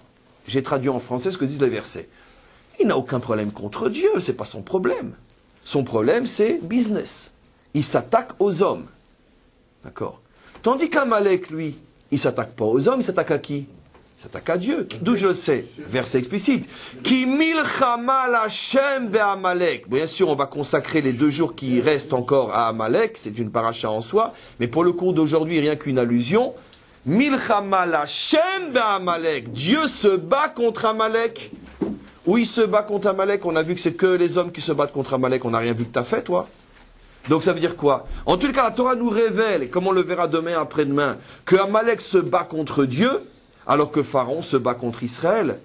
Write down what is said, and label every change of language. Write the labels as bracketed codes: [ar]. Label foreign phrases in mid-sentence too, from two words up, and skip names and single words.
[fr] J'ai traduit en français ce que disent les versets. Il n'a aucun problème contre Dieu, ce n'est pas son problème. Son problème, c'est business. Il s'attaque aux hommes. D'accord? Tandis qu'Amalek, lui, il ne s'attaque pas aux hommes, il s'attaque à qui? Il s'attaque à Dieu. D'où je le sais? Verset explicite. [he] כי מלחמה להשם בעמלק. [fr] Bien sûr, on va consacrer les 2 jours qui restent encore à Amalek, c'est une paracha en soi, mais pour le cours d'aujourd'hui, rien qu'une allusion. [he] מלחמה להשם בעמלק. [fr] Dieu se bat contre Amalek. Où il se bat contre Amalek, on a vu que c'est que les hommes qui se battent contre Amalek, on n'a rien vu que tu as fait, toi. Donc ça veut dire quoi? En tout cas, la Torah nous révèle, et comme on le verra demain après-demain, que Amalek se bat contre Dieu, alors que Pharaon se bat contre Israël.